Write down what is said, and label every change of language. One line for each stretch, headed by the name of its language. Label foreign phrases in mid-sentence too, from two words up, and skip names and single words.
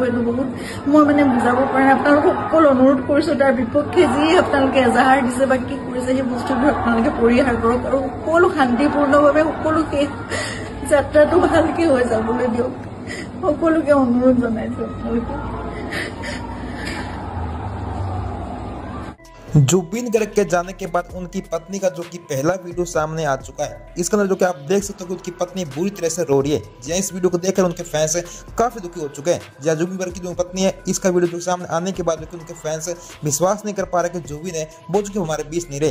Assamese: এইটো বহুত মই মানে বুজাব পৰা নাই। আপোনালোকক সকলো অনুৰোধ কৰিছো, তাৰ বিপক্ষে যি আপোনালোকে এজাহাৰ দিছে বা কি কৰিছে, সেই বস্তুবোৰ আপোনালোকে পৰিহাৰ কৰক আৰু সকলো শান্তিপূৰ্ণভাৱে সকলো শেষ যাত্ৰাটো ভালকে হৈ যাবলৈ দিয়ক। সকলোকে অনুৰোধ জনাইছো আপোনালোকে।
Hindi: जुबिन गर्ग के जाने के बाद उनकी पत्नी का जो कि पहला वीडियो सामने आ चुका है। इसके अंदर जो कि आप देख सकते हो कि उनकी पत्नी बुरी तरह से रो रही है। जी इस वीडियो को देखकर उनके फैंस काफी दुखी हो चुके हैं। जी जुबिन गर्ग की जो पत्नी है, इसका वीडियो जो सामने आने के बाद जो कि उनके फैंस विश्वास नहीं कर पा रहे कि जुबिन है वो जो कि हमारे बीच नहीं रहे।